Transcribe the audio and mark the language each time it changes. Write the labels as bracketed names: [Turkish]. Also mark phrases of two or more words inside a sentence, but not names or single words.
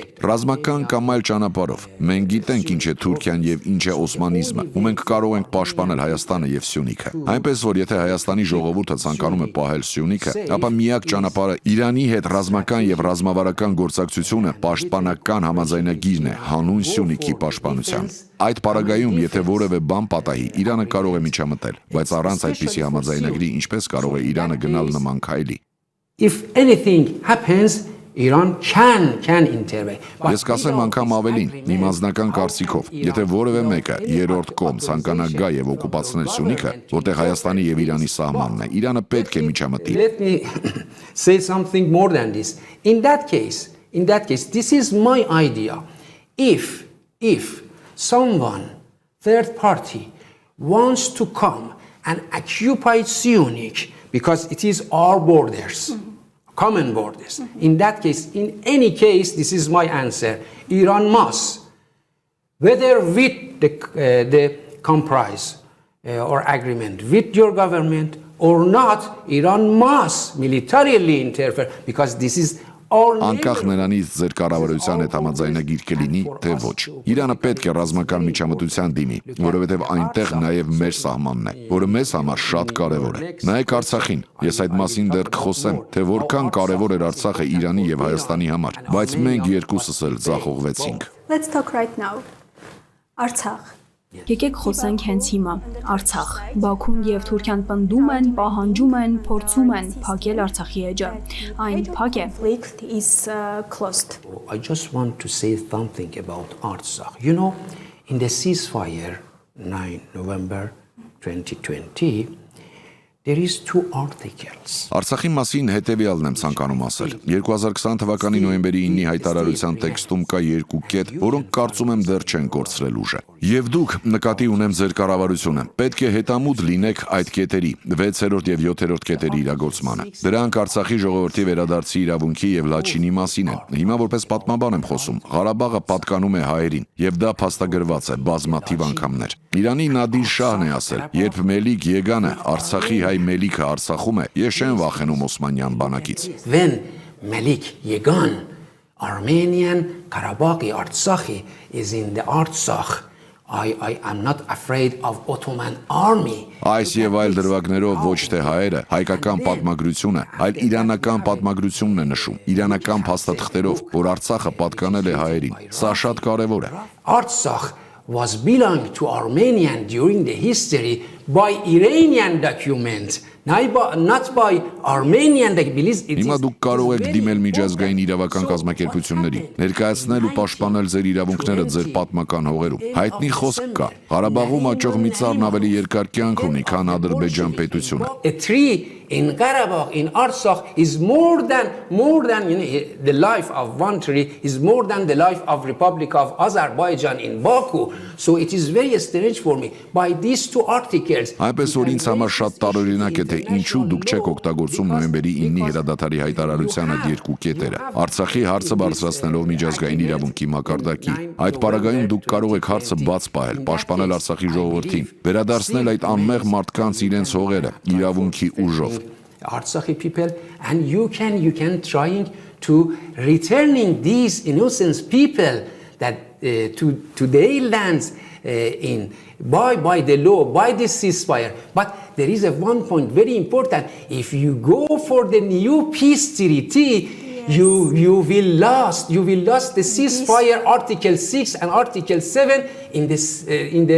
[Armenian] Ռազմական կամ այլ ճանապարհով մենք գիտենք ինչ է Թուրքիան եւ ինչ է օսմանիզմը, ու մենք կարող ենք պաշտպանել Հայաստանը եւ Սյունիքը։ Այնպես որ եթե Հայաստանի ժողովուրդը ցանկանում է պահել Սյունիքը, ապա միակ ճանապարհը Իրանի հետ ռազմական եւ ռազմավարական գործակցությունը պաշտպանական համաձայնագիրն է հանուն Սյունիքի պաշտպանության։ Այդ պարագայում, եթե որևէ բան պատահի, Իրանը կարող է միջամտել, բայց առանց այդպիսի համաձայնագրի ինչպես կարող է Իրանը գնալ նման քայլի։ [English] If anything happens, Iran can intervene. [Armenian] Ես կասեմ անգամ ավելին, իմ անձնական կարծիքով, եթե որևէ մեկը երրորդ կողմ ցանկանա գա եւ օկուպացնել Սյունիքը, որտեղ Հայաստանի եւ Իրանի սահմանն է, Իրանը պետք է միջամտի։ [English] Let me say something more than this. In that case, this is my idea. If someone, third party, wants to come and occupy Syunik because it is our borders, common borders. In that case, in any case, this is my answer. Iran must, whether with the compromise or agreement with your government or not, Iran must militarily interfere because this is [Armenian] Անկախ նրանից ձեր կառավարության հետ համաձայնագիր կլինի, թե ոչ։ Իրանը պետք է ռազմական միջամտության դիմի, որովհետև այնտեղ նաև մեր սահմանն է, որը մեզ համար շատ կարևոր է։ Նայեք Արցախին, ես այդ մասին դեռ կխոսեմ, թե որքան կարևոր էր Արցախը Իրանի եւ Հայաստանի համար, բայց մենք երկուսս էլ ձախողվեցինք։ [English] Let's talk right now. [Armenian] Արցախ։ Եկեք խոսենք հենց հիմա, Արցախ։ Բաքուն եւ Թուրքիան պնդում են, պահանջում են, փորձում են փակել Արցախի էջը։ Այն փակ է։ [English] Conflict is closed. I just want to say something about Artsakh. In the ceasefire 9 November 2020, there is two articles. [Armenian] Արցախի մասին հետևյալն եմ ցանկանում ասել։ 2020 թվականի նոյեմբերի 9-ի հայտարարության տեքստում կա երկու կետ, որոնք կարծում եմ դեռ չեն կորցրել ուժը։ Եվ դուք նկատի ունեմ ձեր կառավարությունը։ Պետք է հետամուտ լինեք այդ կետերի 6-րդ եւ 7-րդ կետերի իրագործմանը։ Դրանք Արցախի ժողովրդի վերադարձի իրավունքի եւ Լաչինի մասին են։ Հիմա որպես պատմաբան եմ խոսում։ Ղարաբաղը պատկանում է հայերին, եւ դա փաստագրված է բազմաթիվ անգամներ։ Իրանի Նադիր Շահն է ասել. երբ Մելիք Եգանը Արցախի հայ Մելիքը Արցախում է, ես չեմ վախենում Օսմանյան բանակից։ [English] When Malik Yegan, Armenian Karabakh Artsakh is in the Artsakh, I am not afraid of Ottoman army. [Armenian] Այս եւ այլ դրվագներով ոչ թե հայերը հայկական պատմագրությունը, այլ իրանական պատմագրությունն է նշում, իրանական փաստաթղթերով, որ Արցախը պատկանել է հայերին։ Սա շատ կարևոր է։ [English] Artsakh was belong to Armenian during the history by Iranian documents, not by Armenian documents. [Armenian] Հիմա դուք կարող եք դիմել միջազգային իրավական կազմակերպությունների, ներկայացնել ու պաշտպանել ձեր իրավունքները ձեր պատմական հողերում։ Հայտնի խոսք կա. Ղարաբաղում աճող մի ծառն ավելի երկար կյանք ունի, քան Ադրբեջան պետությունը։ [English] A tree in Karabakh, in Artsakh, is more than the life of one tree is more than the life of Republic of Azerbaijan in Baku. So it is very strange for me. By these two articles. [Armenian] Այնպես որ ինձ համար շատ տարօրինակ է, թե ինչու դուք չեք օգտագործում նոյեմբերի 9-ի հրադադարի հայտարարության այդ երկու կետերը։ Արցախի հարցը բարձրացնելով միջազգային իրավունքի մակարդակի, այդ պարագայում դուք կարող եք հարցը բաց պահել, պաշտպանել Արցախի ժողովրդին, վերադարձնել այդ անմեղ մարդկանց իրենց հողերը իրավունքի ուժով։ [English] Artsakhi people, and you can trying to returning these innocent people that to their lands by the law, by the ceasefire. But there is one point very important. If you go for the new peace treaty, you will lose the ceasefire Article 6 and Article 7 in the